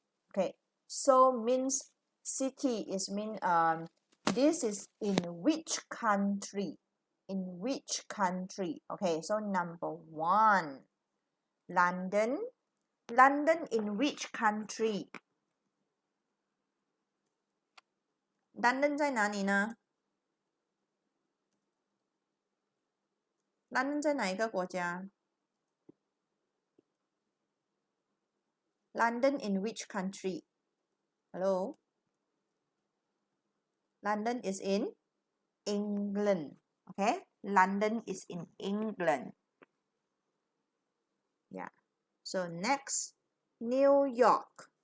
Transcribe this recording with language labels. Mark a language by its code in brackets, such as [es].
[en] Okay, so means city is mean this is in which country? In which country? Okay, so number one, London. London in which country? [zh] London 在哪里呢？ London 在哪一个国家？ [en] London in which country? Hello? London is in England. Okay? London is in England. Yeah. So next, New York.